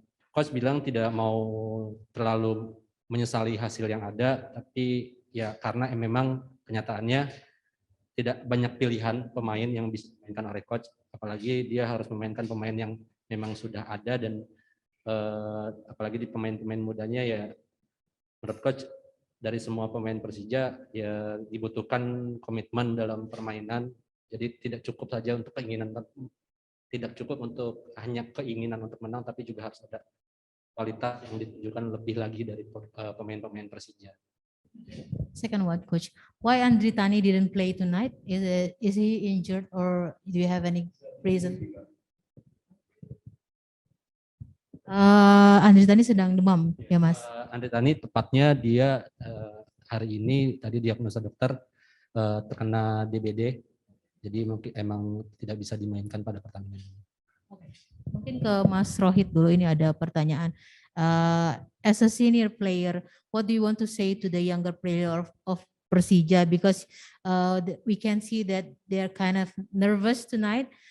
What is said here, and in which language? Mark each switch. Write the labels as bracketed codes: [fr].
[id] Coach bilang tidak mau terlalu menyesali hasil yang ada, tapi ya karena memang kenyataannya tidak banyak pilihan pemain yang bisa dimainkan oleh coach, apalagi dia harus memainkan pemain yang memang sudah ada dan apalagi di pemain-pemain mudanya ya menurut coach dari semua pemain Persija ya dibutuhkan komitmen dalam permainan. Jadi tidak cukup saja untuk keinginan, tidak cukup untuk hanya keinginan untuk menang, tapi juga harus ada kualitas yang ditunjukkan lebih lagi dari pemain-pemain Persija. [en] Second one, coach. Why Andri Tani didn't play tonight? Is he injured or do you have any reason? [id] Andri Tani sedang demam, ya Mas. Andri Tani tepatnya dia hari ini tadi diagnosa dokter terkena DBD, jadi mungkin emang tidak bisa dimainkan pada pertandingan ini. Mungkin ke Mas Rohit dulu, ini ada pertanyaan. [en] As a senior player, what do you want to say to the younger player of Persija? Because we can see that they're kind of nervous tonight.